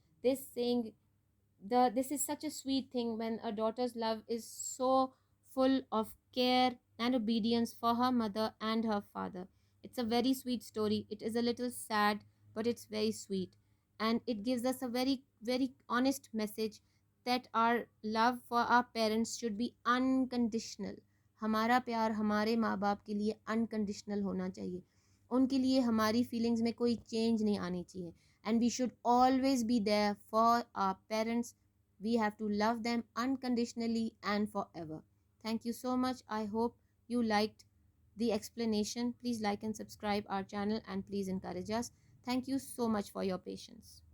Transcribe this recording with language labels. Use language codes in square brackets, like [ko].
[en] This is such a sweet thing when a daughter's love is so full of care and obedience for her mother and her father. It's a very sweet story. It is a little sad, but it's very sweet, and it gives us a very honest message that our love for our parents should be unconditional. [ur] ہمارا پیار ہمارے ماں باپ کے لیے unconditional ہونا چاہیے. ان کے لیے ہماری فیلنگز میں کوئی چینج نہیں آنی چاہیے. [en] And we should always be there for our parents. We have to love them unconditionally and forever. Thank you so much. I hope you liked the explanation. Please like and subscribe our channel and please encourage us. Thank you so much for your patience.